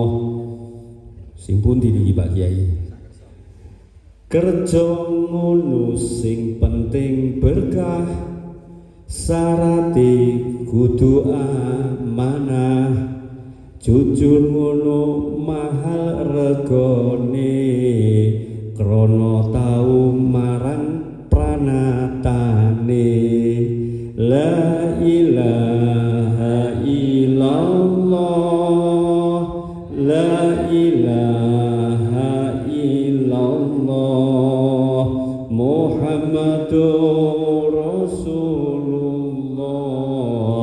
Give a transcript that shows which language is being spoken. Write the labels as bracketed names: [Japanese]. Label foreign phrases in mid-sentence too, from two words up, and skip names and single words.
[Javanese] Sing pundi niki Pak Kiai? Kerja ngono sing penting berkah, sarate kudu amanah, jujur ngono mahal regone, krana tau marang pranatane. [Arabic] لا إله إلا الله، لا إله إلا الله محمد رسول الله.